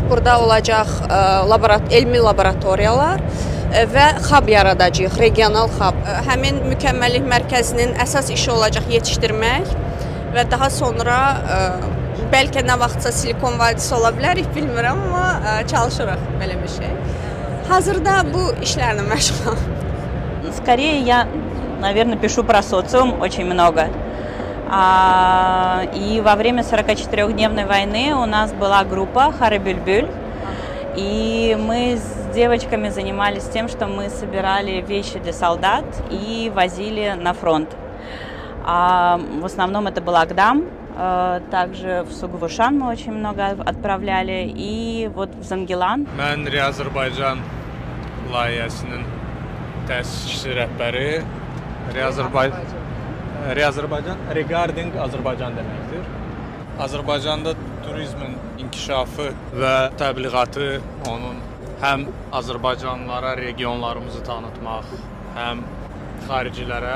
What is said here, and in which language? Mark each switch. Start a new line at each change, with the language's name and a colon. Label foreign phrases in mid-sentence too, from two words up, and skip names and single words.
Azerbaijani: Burada olacaq elmi laboratoriyalar və hub yaradacağıq, regional hub. Həmin mükəmməllik mərkəzinin əsas işi olacaq yetişdirmək və daha sonra bəlkə nə vaxtsa Silikon vadisi ola bilərik, bilmirəm, amma çalışırıq belə bir şey. Hazırda bu işlərlə məşğulam.
Russian: Скорее я, наверное, пишу про социум очень много. И во время 44-дневной войны у нас была группа Хары-Бюльбюль. И мы с девочками занимались тем, что мы собирали вещи для солдат и возили на фронт. В основном это был Агдам. Также в Сугвушан мы очень много отправляли. И вот в Зангилан.
Azerbaijani: Mən Azərbaycan layihəsinin təsisçisi rəhbəri. Azərbaycan regarding Azərbaycan deməkdir. Azərbaycanda turizmin inkişafı və təbliğatı, onun həm Azərbaycanlılara regionlarımızı tanıtmaq, həm xaricilərə.